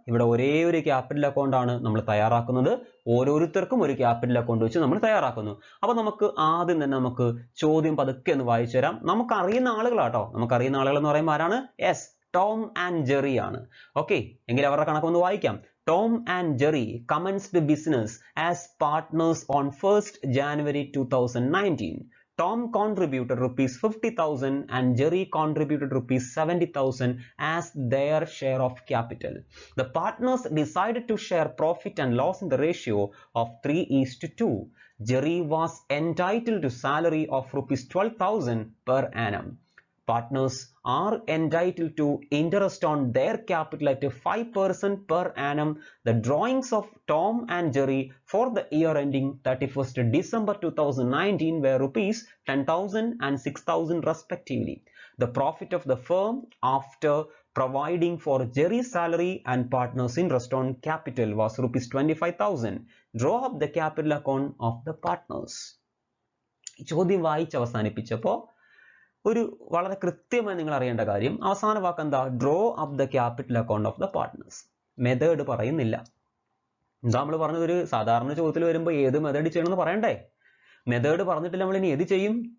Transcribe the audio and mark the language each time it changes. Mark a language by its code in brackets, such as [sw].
[ml] ഇവിടെ ഒരേ ഒരു ക്യാപിറ്റൽ അക്കൗണ്ട് ആണ് നമ്മൾ തയ്യാറാക്കുന്നത്. ഓരോരുത്തർക്കും ഒരു ക്യാപിറ്റൽ അക്കൗണ്ട് വെച്ച് നമ്മൾ തയ്യാറാക്കുന്നു. അപ്പൊ നമുക്ക് ആദ്യം തന്നെ നമുക്ക് ചോദ്യം പതുക്കെ ഒന്ന് വായിച്ചു തരാം. നമുക്കറിയുന്ന ആളുകളാട്ടോ. നമുക്കറിയുന്ന ആളുകൾ എന്ന് പറയുമ്പോൾ ആരാണ്? യെസ്, ടോം ആൻഡ് ജെറി ആണ്. ഓക്കെ, എങ്കിൽ അവരുടെ കണക്കൊന്ന് വായിക്കാം. [en] Tom and Jerry commenced business as partners on 1st January 2019. Tom contributed ₹50,000 and Jerry contributed ₹70,000 as their share of capital. The partners decided to share profit and loss in the ratio of 3:2. Jerry was entitled to salary of ₹12,000 per annum. Partners are entitled to interest on their capital at 5% per annum. The drawings of Tom and Jerry for the year ending 31st December 2019 were ₹10,000 and ₹6,000 respectively. The profit of the firm after providing for Jerry's salary and partners' interest on capital was ₹25,000. Draw up the capital account of the partners. [ml] ചോദ്യം വായിച്ച് അവസാനിപ്പിച്ചപ്പോൾ ഒരു വളരെ കൃത്യമായി നിങ്ങൾ അറിയേണ്ട കാര്യം, അവസാന വാക്ക് എന്താ? [en] Draw up the capital account of the partners. [ml] Method പറയുന്നില്ല. എന്താ നമ്മൾ പറഞ്ഞത്? ഒരു സാധാരണ ചോദ്യത്തിൽ വരുമ്പോൾ ഏത് മെത്തേഡ് ചെയ്യണമെന്ന് പറയണ്ടേ? മെത്തേഡ് പറഞ്ഞിട്ടില്ല, നമ്മൾ ഇനി ഏത് ചെയ്യും?